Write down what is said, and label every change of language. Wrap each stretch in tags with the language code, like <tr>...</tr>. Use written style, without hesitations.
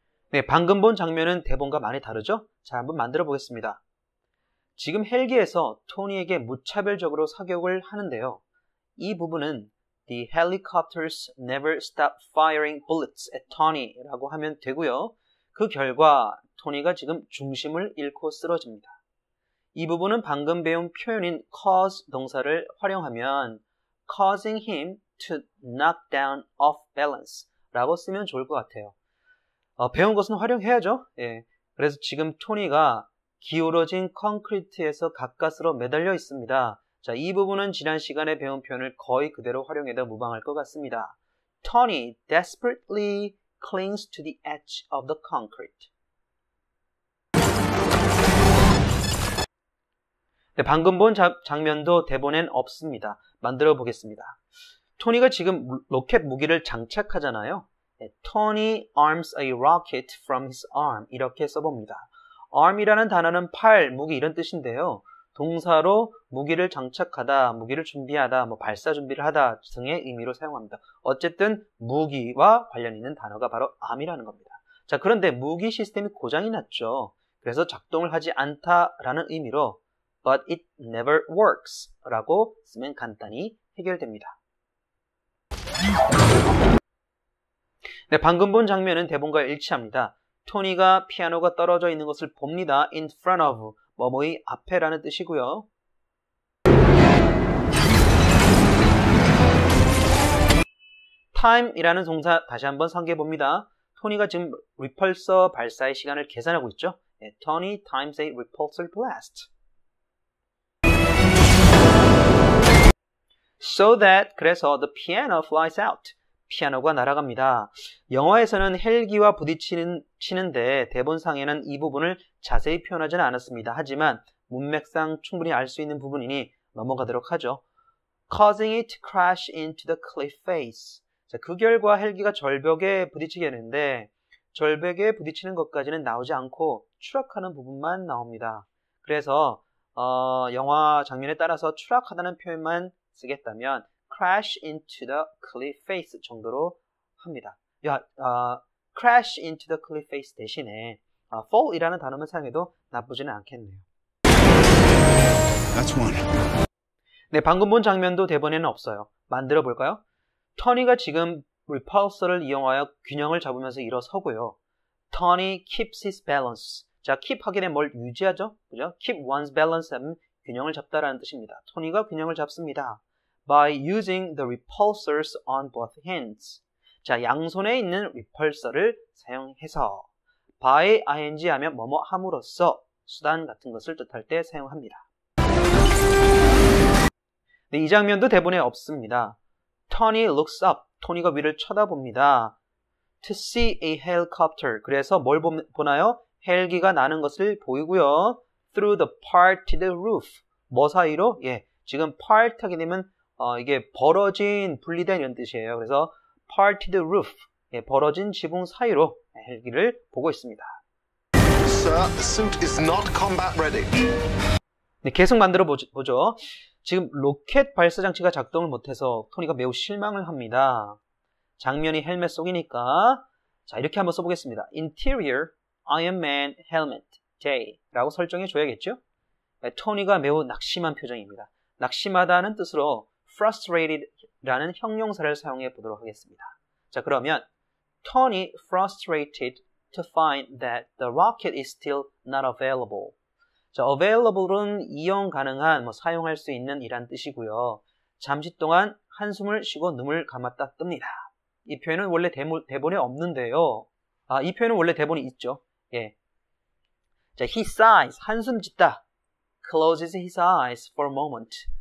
<ko>네, 방금 본 장면은 대본과 많이 다르죠? 자, 한번 만들어 보겠습니다. 지금 헬기에서 토니에게 무차별적으로 사격을 하는데요. 이 부분은</ko> <en>The helicopters never stop firing bullets at Tony</en> <ko>라고 하면 되고요. 그 결과 토니가 지금 중심을 잃고 쓰러집니다. 이 부분은 방금 배운 표현인 cause 동사를 활용하면</ko> <en>causing him to knock down off balance</en> <ko>라고 쓰면 좋을 것 같아요. 배운 것은 활용해야죠. 그래서 지금 토니가 기울어진 콘크리트에서 가까스로 매달려 있습니다. 자, 이 부분은 지난 시간에 배운 표현을 거의 그대로 활용해도 무방할 것 같습니다.</ko> <en>Tony desperately clings to the edge of the concrete.</en> <ko>네, 방금 본 장면도 대본엔 없습니다. 만들어 보겠습니다. 토니가 지금 로켓 무기를 장착하잖아요.</ko> <en>Tony arms a rocket from his arm</en> <ko>이렇게 써봅니다. arm이라는 단어는 팔, 무기 이런 뜻인데요. 동사로 무기를 장착하다, 무기를 준비하다, 발사 준비를 하다 등의 의미로 사용합니다. 어쨌든 무기와 관련 있는 단어가 바로 arm이라는 겁니다. 자, 그런데 무기 시스템이 고장이 났죠. 그래서 작동을 하지 않다라는 의미로</ko> <en>but it never works</en> <ko>라고 쓰면 간단히 해결됩니다. 네, 방금 본 장면은 대본과 일치합니다. 토니가 피아노가 떨어져 있는 것을 봅니다. in front of, 뭐뭐의 앞에라는 뜻이고요. time이라는 동사 다시 한번 상기해 봅니다. 토니가 지금 repulsor 발사의 시간을 계산하고 있죠.</ko> <en>Tony times a repulsor blast. So that, 그래서 the piano flies out.</en> <ko>피아노가 날아갑니다. 영화에서는 헬기와 부딪히는데 대본상에는 이 부분을 자세히 표현하지는 않았습니다. 하지만 문맥상 충분히 알 수 있는 부분이니 넘어가도록 하죠.</ko> <en>Causing it to crash into the cliff face.</en> <ko>자, 그 결과 헬기가 절벽에 부딪히게 되는데 절벽에 부딪히는 것까지는 나오지 않고 추락하는 부분만 나옵니다. 그래서 영화 장면에 따라서 추락하다는 표현만 쓰겠다면</ko> <en>crash into the cliff face</en> <ko>정도로 합니다. crash into the cliff face 대신에 fall이라는 단어만 사용해도 나쁘지는 않겠네요.</ko> <en>That's one.</en> <ko>네, 방금 본 장면도 대본에는 없어요. 만들어 볼까요? 토니가 지금 repulsor를 이용하여 균형을 잡으면서 일어서고요.</ko> <en>Tony keeps his balance.</en> <ko>자, keep 하게 되면 뭘 유지하죠? 그죠? keep one's balance 하면 균형을 잡다라는 뜻입니다. 토니가 균형을 잡습니다.</ko> <en>By using the repulsors on both hands.</en> <ko>자, 양손에 있는 repulsor를 사용해서 by ing 하면 뭐뭐 함으로써 수단 같은 것을 뜻할 때 사용합니다. 네, 이 장면도 대본에 없습니다.</ko> <en>Tony looks up.</en> <ko>토니가 위를 쳐다봅니다.</ko> <en>To see a helicopter.</en> <ko>그래서 뭘 보나요? 헬기가 나는 것을 보이고요.</ko> <en>Through the parted roof.</en> <ko>뭐 사이로? 예, 지금 part 하게 되면 이게 벌어진, 분리된 이런 뜻이에요. 그래서 parted roof. 예, 벌어진 지붕 사이로 헬기를 보고 있습니다.</ko> <en>Sir, the suit is not combat ready.</en> <ko>네, 계속 만들어 보죠. 지금 로켓 발사 장치가 작동을 못해서 토니가 매우 실망을 합니다. 장면이 헬멧 속이니까 자, 이렇게 한번 써보겠습니다.</ko> <en>Interior Iron Man Helmet Day</en> <ko>라고 설정해 줘야겠죠? 네, 토니가 매우 낙심한 표정입니다. 낙심하다는 뜻으로 frustrated 라는 형용사를 사용해 보도록 하겠습니다.</ko> <en>자, 그러면 Tony frustrated to find that the rocket is still not available.</en> <ko>자, available은 이용 가능한, 사용할 수 있는 이란 뜻이고요. 잠시 동안 한숨을 쉬고 눈을 감았다 뜹니다. 이 표현은 원래 대본에 없는데요. 이 표현은 원래 대본에 있죠. 예. 자, he sighs, 한숨 짓다.</ko> <en>Closes his eyes for a moment.</en>